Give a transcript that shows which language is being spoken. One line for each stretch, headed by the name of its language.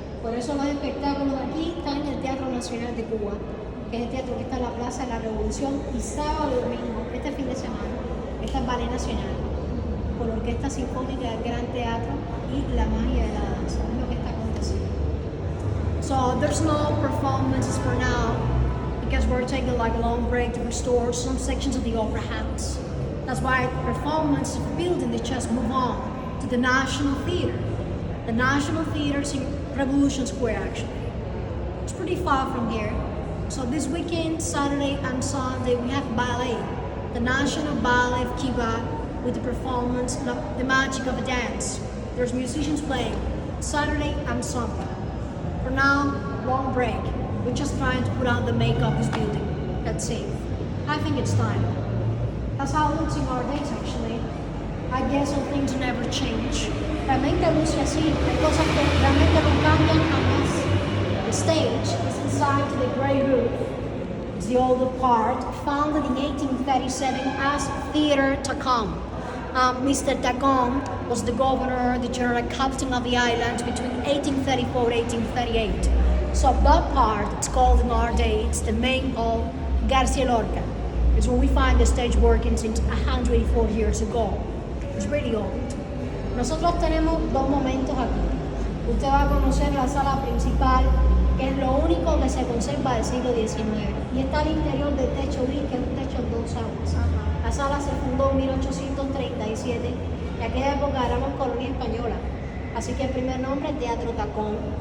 Spanish: Por eso los espectáculos aquí están en el Teatro Nacional de Cuba, que es el teatro que está en la Plaza de la Revolución, y sábado y domingo, este fin de semana, está el Ballet Nacional, con la Orquesta Sinfónica del Gran Teatro y la magia de la danza. Es lo que está aconteciendo.
English: So there's no performances for now because we're taking like a long break to restore some sections of the Opera House. That's why the performance building they just move on to the National Theater. The National Theater is in Revolution Square actually. It's pretty far from here. So this weekend, Saturday and Sunday, we have ballet, the National Ballet of Cuba, with the performance, The Magic of a Dance. There's musicians playing Saturday and Sunday. For now, long break. We're just trying to put on the makeup of this building. That's it. I think it's time. That's how it looks in our days actually. I guess some things never change.
Spanish: Realmente luce así, hay cosas que realmente no cambian jamás.
English: The stage is inside to the grey roof. It's the older part, founded in 1837 as Theater Tacom. Mr. Tacom was the governor, the general captain of the island between 1834 and 1838. So that part, it's called in our day, it's the main hall, Garcia Lorca. It's where we find the stage working since 184 years ago. It's really old.
Spanish: Nosotros tenemos dos momentos aquí. Usted va a conocer la sala principal, que es lo único que se conserva del siglo XIX. Y está al interior del techo gris, que es un techo en dos aguas. La sala se fundó en 1837 y en aquella época éramos colonia española. Así que el primer nombre es Teatro Tacón.